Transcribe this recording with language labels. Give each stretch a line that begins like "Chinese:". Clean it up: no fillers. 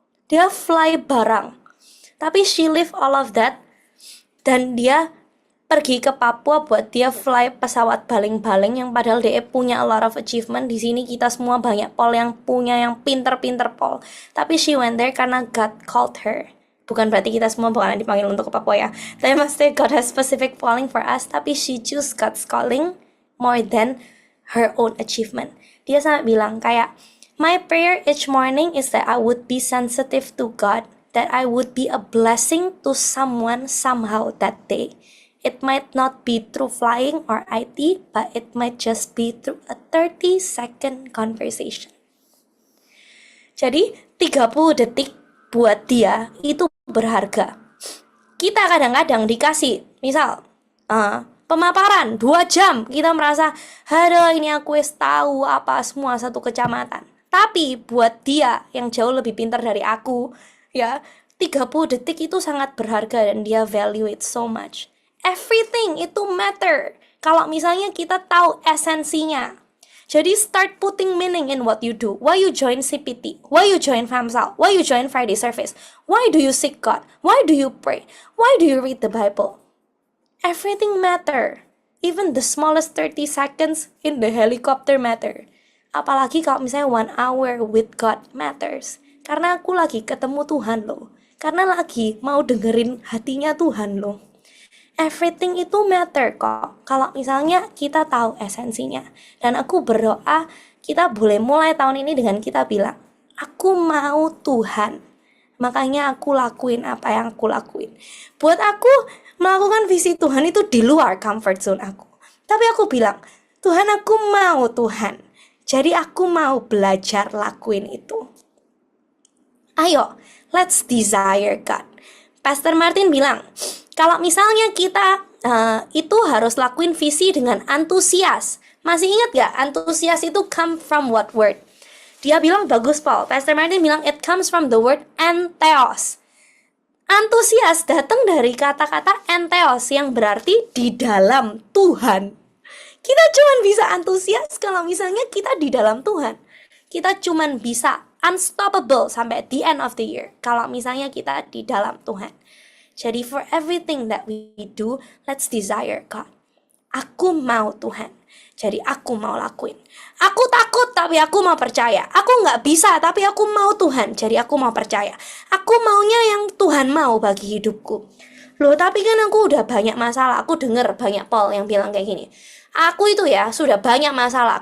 Indonesian: Dia fly barang. Tapi
English: she leave all of that
Indonesian: dan dia pergi ke Papua buat dia fly pesawat baling-baling yang padahal dia punya
English: a lot of achievement.
Indonesian: Di sini kita semua banyak pol yang punya yang pinter-pinter pol.
English: Tapi she went there karena God called her.
Indonesian: Bukan berarti kita semua bakalan dipanggil untuk ke Papua ya. Tapi maksudnya
English: God has specific calling for us. Tapi she choose God's calling more than her own achievement.
Indonesian: Dia sampai bilang kayak,
English: my prayer each morning is that I would be sensitive to God. That I would be a blessing to someone somehow that day. It might not be through flying or IT, but it might just be through a 30-second conversation.
Indonesian: Jadi 30 detik buat dia itu berharga. Kita kadang-kadang dikasih, misal pemaparan 2 jam, kita merasa, aduh ini aku tahu apa semua satu kecamatan. Tapi buat dia yang jauh lebih pintar dari aku, ya, 30 detik itu sangat berharga dan dia
English: value it so much.
Indonesian: Everything itu matter. Kalau misalnya kita tahu esensinya.
English: Jadi start putting meaning in what you do. Why you join CPT? Why you join FAMSAL? Why you join Friday service? Why do you seek God? Why do you pray? Why do you read the Bible? Everything matter. Even the smallest 30 seconds in the helicopter matter.
Indonesian: Apalagi kalau misalnya 1
English: hour with God matters.
Indonesian: Karena aku lagi ketemu Tuhan loh. Karena lagi mau dengerin hatinya Tuhan loh. Everything itu matter kok. Kalau misalnya kita tahu esensinya. Dan aku berdoa kita boleh mulai tahun ini dengan kita bilang, aku mau Tuhan. Makanya aku lakuin apa yang aku lakuin. Buat aku, melakukan visi Tuhan itu di luar comfort zone aku. Tapi aku bilang, Tuhan aku mau Tuhan. Jadi aku mau belajar lakuin itu. Ayo,
English: let's desire God.
Indonesian: Pastor Martin bilang, kalau misalnya kita itu harus lakuin visi dengan antusias. Masih ingat gak?
English: Antusias itu come from what word?
Indonesian: Dia bilang bagus Paul.
English: Pastor Martin bilang it comes from the word entheos.
Indonesian: Antusias datang dari kata-kata entheos yang berarti di dalam Tuhan. Kita cuma bisa antusias kalau misalnya kita di dalam Tuhan. Kita cuma bisa unstoppable sampai
English: the end of the year
Indonesian: kalau misalnya kita di dalam Tuhan.
English: Jadi for everything that we do, let's desire God.
Indonesian: Aku mau Tuhan. Jadi aku mau lakuin. Aku takut tapi aku mau percaya. Aku nggak bisa tapi aku mau Tuhan. Jadi aku mau percaya. Aku maunya yang Tuhan mau bagi hidupku. Loh tapi kan aku udah banyak masalah. Aku denger banyak Paul yang bilang kayak gini. Aku itu ya sudah banyak masalah.